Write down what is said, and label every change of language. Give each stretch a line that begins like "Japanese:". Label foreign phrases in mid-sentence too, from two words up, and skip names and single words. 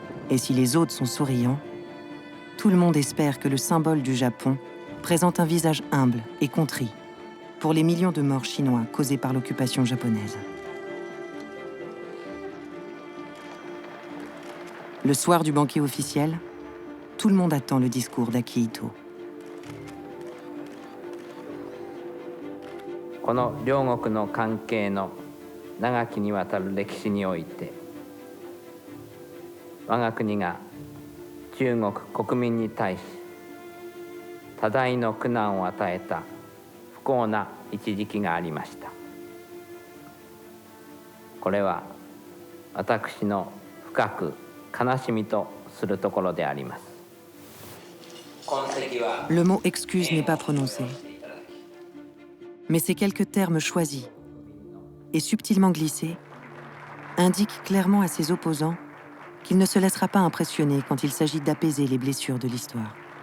French: Et si les autres sont souriants, tout le monde espère que le symbole du Japon présente un visage humble et contrit pour les millions de morts chinois causés par l'occupation japonaise. Le soir du banquet officiel, tout le monde attend le discours d'Akihito.
Japanese: この両国の関係の長きにわたる歴史において、我が国が中国国民に対し多大の苦難を与えた不幸な一時期がありました。これは私の深く悲しみとするところであります。
French: Le mot excuse n'est pas prononcé, mais ces quelques termes choisis et subtilement glissés indiquent clairement à ses opposants qu'il ne se laissera pas impressionner quand il s'agit d'apaiser les blessures de l'histoire.